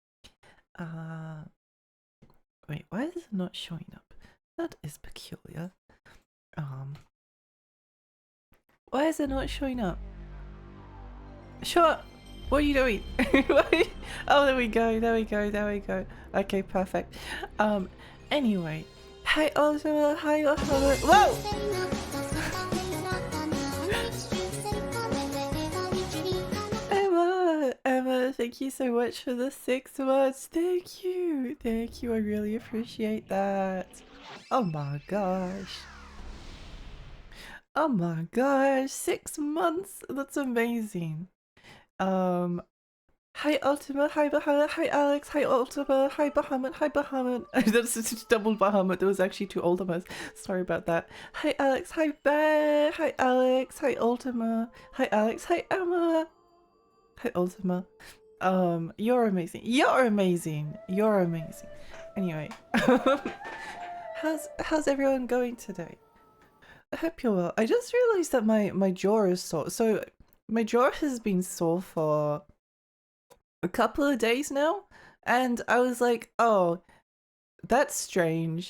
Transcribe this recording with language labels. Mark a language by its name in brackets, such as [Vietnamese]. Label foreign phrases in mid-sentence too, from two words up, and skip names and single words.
[English] Wait, why is it not showing up? That is peculiar. Why is it not showing up? Show up! What are you doing? Oh, there we go. Okay, perfect. Anyway. Hi Ultima, hi Ultima. Whoa! Emma, thank you so much for the 6 months. Thank you, I really appreciate that. Oh my gosh, 6 months, that's amazing. Hi Ultima, hi Bahamut, hi Alex, hi Ultima, hi Bahamut. That's just double Bahamut, there was actually 2 Ultimas. Sorry about that. Hi Alex, hi Bear, hi Alex, hi Ultima, hi Alex, hi Emma, hi Ultima. You're amazing. Anyway, how's everyone going today? I hope you're well. I just realized that my jaw is sore. So my jaw has been sore for a couple of days now, and I was like, oh, that's strange.